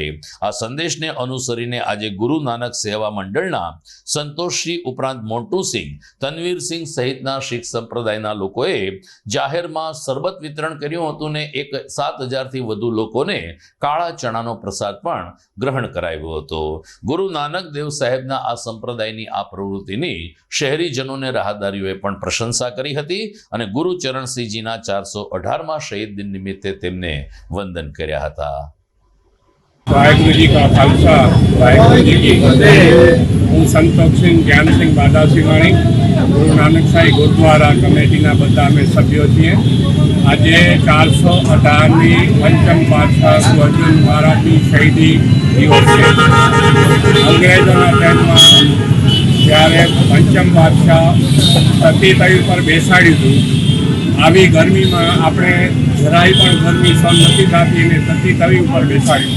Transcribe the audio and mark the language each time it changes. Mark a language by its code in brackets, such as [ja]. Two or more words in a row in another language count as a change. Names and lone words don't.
[gu] આ સંદેશને અનુસરીને આજે ગુરુ નાનક સેવા મંડળના સંતોષસિંહ ઉપરાંત મોન્ટુસિંહ, તનવીરસિંહ સહિતના શીખ સંપ્રદાયના લોકોએ જાહેરમાં શરબત વિતરણ કર્યું હતું ને 7,000થી વધુ લોકોને કાળા ચણાનો પ્રસાદ પણ ગ્રહણ કરાવ્યો હતો. ગુરુ નાનક દેવ સાહેબના આ સંપ્રદાયની આ પ્રવૃત્તિની શહેરીજનોને રાહદારીઓએ પણ પ્રશંસા કરી હતી અને ગુરુચરણસિંહજીના 418મા શહીદ દિન નિમિત્તે તેમને વંદન કર્યા હતા. [pa] ਵਾਹਿਗੁਰੂ ਜੀ ਕਾ ਖ਼ਾਲਸਾ ਵਾਹਿਗੁਰੂ ਜੀ ਕੀ ਫ਼ਤਿਹ। [gu] હું સંતોષસિંહ જ્ઞાનસિંહ બાદાસિંહાણી ગુરુ નાનક સાહેબ ગુરુદ્વારા કમિટીના બધા અમે સભ્યો છીએ. આજે 418મી પંચમ પાતશાહ અર્જુન મહારાજની શહીદી દિવસ છે. અંગ્રેજોના ટાઈમમાં જ્યારે પંચમ પાતશાહ સતી તવી પર બેસાડ્યું હતું, આવી ગરમીમાં આપણે જરાય પણ ગરમી સહન નથી થતી અને સતી તવી ઉપર બેસાડ્યું.